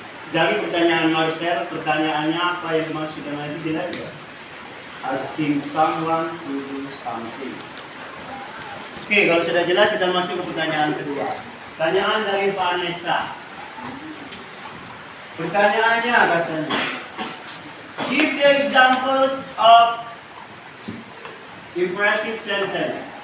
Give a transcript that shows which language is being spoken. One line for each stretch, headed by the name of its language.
Indonesian: Dari pertanyaan Marcel, pertanyaannya apa yang dimaksud dengan itu jelas ya?
English: Asking someone to do something.
Indonesian: Oke, kalau sudah jelas kita masuk ke pertanyaan kedua. Pertanyaan dari Vanessa. Pertanyaannya katanya,
English: give the examples of imperative sentence.